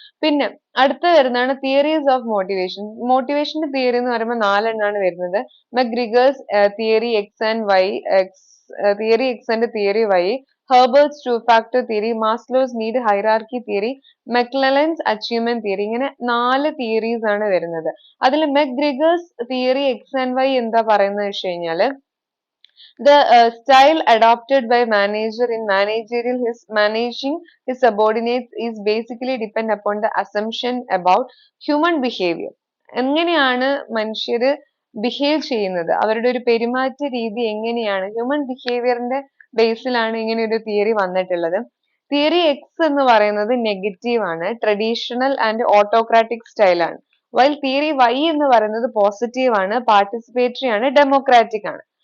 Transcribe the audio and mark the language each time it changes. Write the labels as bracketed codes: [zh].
[ml] പിന്നെ അടുത്ത വരുന്നതാണ് തിയറീസ് ഓഫ് മോട്ടിവേഷൻ. മോട്ടിവേഷന്റെ തിയറി എന്ന് പറയുമ്പോൾ 4 വരുന്നത്. മെക്ഗ്രിഗേഴ്സ് theory X and Y, theory X and theory Y, ഹെർബർട്സ് two factor theory, Maslow's need hierarchy theory, മെക്ലെലൻസ് achievement theory. ഇങ്ങനെ 4 theories ആണ് വരുന്നത്. അതിൽ മെക്ഗ്രിഗേഴ്സ് തിയറി എക്സ് ആൻഡ് വൈ എന്താ പറയുന്നത് വെച്ച് കഴിഞ്ഞാല് [en] the style adopted by manager in managerial his managing his subordinates is basically depend upon the assumption about human behavior. [ml] എങ്ങനെയാണ് മനുഷ്യര് ബിഹേവ് ചെയ്യുന്നത്, അവരുടെ ഒരു പെരുമാറ്റ രീതി എങ്ങനെയാണ്, ഹ്യൂമൻ ബിഹേവിയറിന്റെ ബേസിലാണ് ഇങ്ങനെ ഒരു തിയറി വന്നിട്ടുള്ളത്. തിയറി എക്സ് എന്ന് പറയുന്നത് നെഗറ്റീവ് ആണ്, ട്രഡീഷണൽ ആൻഡ് ഓട്ടോക്രാറ്റിക് സ്റ്റൈൽ ആണ്. വൈൽ തിയറി വൈ എന്ന് പറയുന്നത് പോസിറ്റീവ് ആണ്, പാർട്ടിസിപ്പേറ്ററി ആണ്, ഡെമോക്രാറ്റിക് ആണ്.